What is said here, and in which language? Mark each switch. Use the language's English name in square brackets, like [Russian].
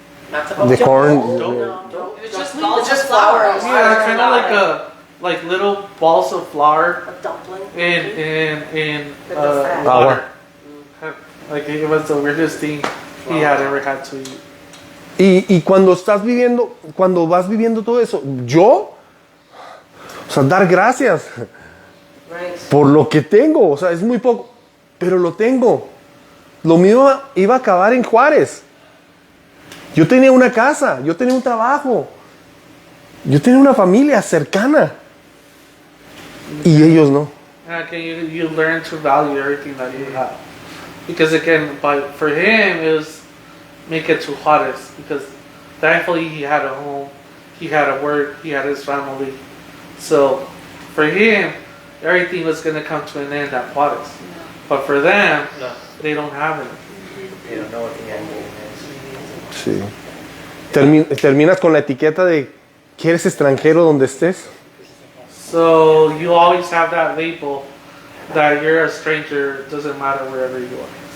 [English] Not to de corn. No. It's just It's just flour. Yeah, kind of like little balls of flour A dumpling. in With the fat. water. Like, it was the weirdest thing he had ever had to eat. [Spanish] Y cuando vas viviendo todo eso, o sea, dar gracias [English] Right. [Spanish] por lo que tengo, o sea, es muy poco, pero lo tengo. Lo mío iba a acabar en Juárez. Yo tenía una casa, yo tenía un trabajo, yo tenía una familia cercana, y ellos no. [English] Okay, you learn to value everything that you have, because again, for him, it was make it to Juarez because thankfully he had a home, he had a work, he had his family. So for him, everything was going to come to an end at Juarez. But for them, No, they don't have it. they don't know what the end game is. [Spanish] Sí. Terminas con la etiqueta de que eres extranjero donde estés. [English] So you always have that label that you're a stranger, doesn't matter wherever you are.